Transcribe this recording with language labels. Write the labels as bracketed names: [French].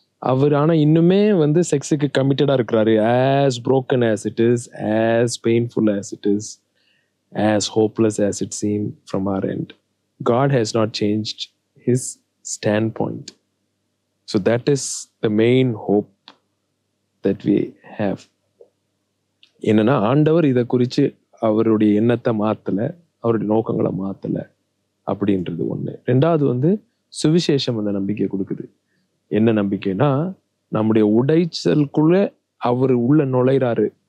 [Tamil] அவர் ஆனா இன்னுமே வந்து செக்ஸுக்கு கமிட்டடா இருக்கிறாரு. [English] as broken as it is, as painful as it is, as hopeless as it seemed from our end, God has not changed his standpoint. So that is the main hope that we have. [Tamil] என்னன்னா ஆண்டவர் இதை குறித்து அவருடைய எண்ணத்தை மாத்தல, அவருடைய நோக்கங்களை மாத்தல அப்படின்றது ஒண்ணு. ரெண்டாவது வந்து சுவிசேஷம் அந்த நம்பிக்கை கொடுக்குது. என்ன நம்பிக்கைனா, நம்முடைய உடைச்சலுக்குள்ள அவர் உள்ள நுழைறாரு.